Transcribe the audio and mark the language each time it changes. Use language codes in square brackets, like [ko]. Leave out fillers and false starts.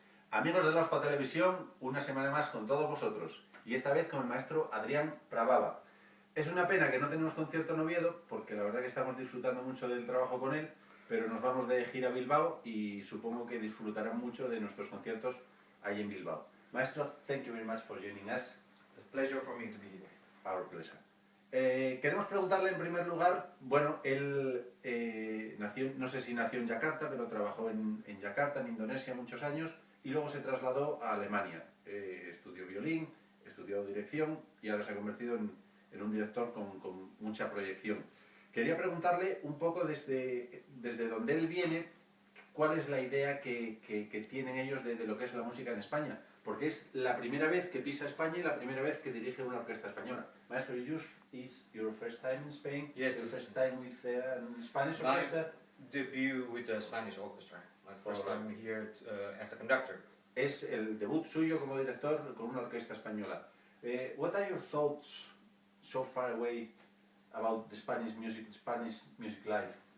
[es] Amigos de la ospatv, una semana más con todos vosotros, y esta vez con el maestro Adrian Prabava. Es una pena que no tenemos concierto en Oviedo, porque la verdad que estamos disfrutando mucho del trabajo con él, pero nos vamos de gira a Bilbao y supongo que disfrutarán mucho de nuestros conciertos ahí en Bilbao. [en] Maestro, thank you very much for joining us. It's a pleasure for me to be here. Our pleasure. [es] Queremos preguntarle en primer lugar, bueno, él nació, no sé si nació en Yakarta, pero trabajó en Yakarta, en Indonesia, muchos años, y luego se trasladó a Alemania. Estudió violín, estudió dirección y ahora se ha convertido en un director con mucha proyección. Quería preguntarle un poco desde donde él viene, cuál es la idea que tienen ellos de lo que es la música en España, porque es la primera vez que pisa España y la primera vez que dirige una orquesta española. [en] Maestro, is your first time in Spain? Yes. Your first time with Spanish orchestra? My debut with the Spanish orchestra. My first time here as a conductor. [es] Es el debut suyo como director con una orquesta española. [en] What are your thoughts so far away about the Spanish music life?